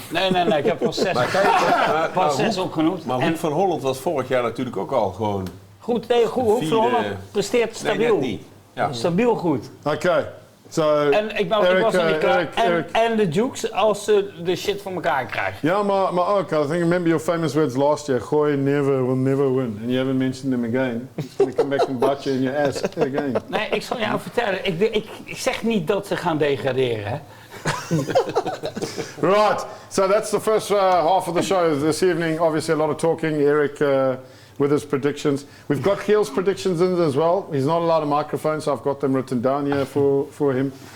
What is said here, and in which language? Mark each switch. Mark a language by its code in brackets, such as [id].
[nl] Nee, ik heb pas 6 opgenoemd. Maar Hoek van Holland was vorig jaar natuurlijk ook al gewoon... Goed, Hoek van Holland presteert stabiel. Nee, ja. Stabiel goed. [en] Okay. So, [nl] en ik was nog niet klaar. En de Dukes als ze de shit voor elkaar krijgen. Ja, maar ook, [en] I think remember your famous words last year, Gooi will never win. And you haven't mentioned them again. He's going to come back and bite you in your ass again. [nl] Nee, ik zal jou vertellen. Ik zeg niet dat ze gaan degraderen, hè. [en] Right, so that's the first half of the show this evening. Obviously a lot of talking. Eric with his predictions. We've got Giel's predictions in as well. He's not allowed a microphone, so I've got them written down here for him.